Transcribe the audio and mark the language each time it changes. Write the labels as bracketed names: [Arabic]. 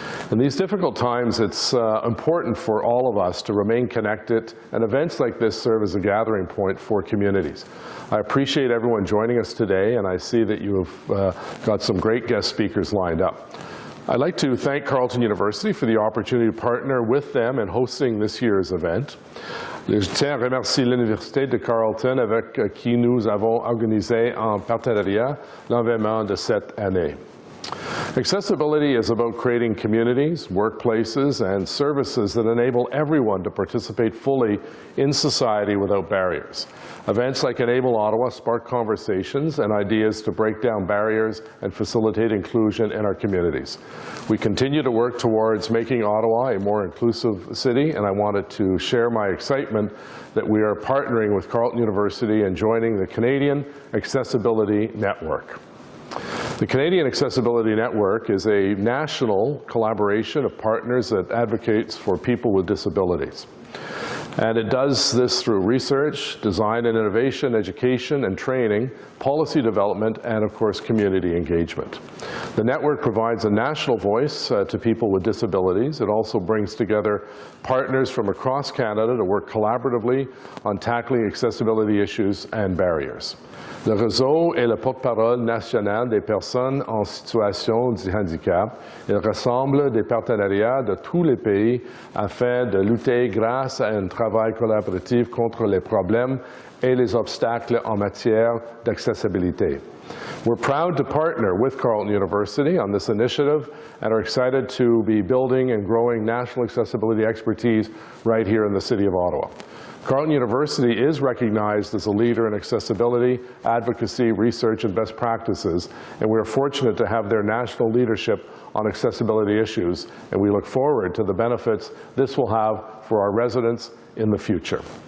[English] In these difficult times, it's important for all of us to remain connected, and events like this serve as a gathering point for communities. I appreciate everyone joining us today, and I see that you have got some great guest speakers lined up. I'd like to thank Carleton University for the opportunity to partner with them in hosting this year's event. [French] Je tiens à remercier l'Université de Carleton avec qui nous avons organisé en partenariat l'événement de cette année. [English] Accessibility is about creating communities, workplaces, and services that enable everyone to participate fully in society without barriers. Events like Enable Ottawa spark conversations and ideas to break down barriers and facilitate inclusion in our communities. We continue to work towards making Ottawa a more inclusive city, and I wanted to share my excitement that we are partnering with Carleton University and joining the Canadian Accessibility Network. The Canadian Accessibility Network is a national collaboration of partners that advocates for people with disabilities. And it does this through research, design and innovation, education and training, policy development, and of course community engagement. The network provides a national voice to people with disabilities. It also brings together partners from across Canada to work collaboratively on tackling accessibility issues and barriers. [French] Le réseau est le porte-parole national des personnes en situation de handicap. Il rassemble des partenariats de tous les pays afin de lutter grâce à un travail collaboratif contre les problèmes et les obstacles en matière d'accessibilité. [English] We're proud to partner with Carleton University on this initiative and are excited to be building and growing national accessibility expertise right here in the City of Ottawa. Carleton University is recognized as a leader in accessibility, advocacy, research, and best practices, and we are fortunate to have their national leadership on accessibility issues, and we look forward to the benefits this will have for our residents in the future.